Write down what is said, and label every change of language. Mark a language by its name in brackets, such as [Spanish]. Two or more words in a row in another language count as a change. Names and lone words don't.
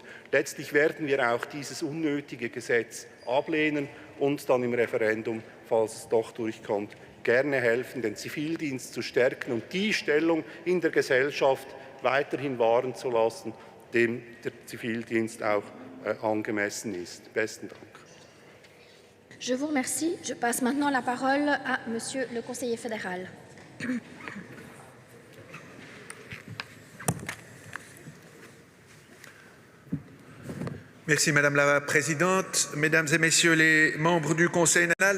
[German] Letztlich werden wir auch dieses unnötige Gesetz ablehnen und dann im Referendum, falls es doch durchkommt, gerne helfen, den Zivildienst zu stärken und die Stellung in der Gesellschaft weiterhin wahren zu lassen, dem der Zivildienst auch angemessen ist. Besten Dank. [French] Je vous remercie. Je passe maintenant la parole à Monsieur le conseiller fédéral. Merci Madame la Présidente, Mesdames et Messieurs les membres du Conseil national.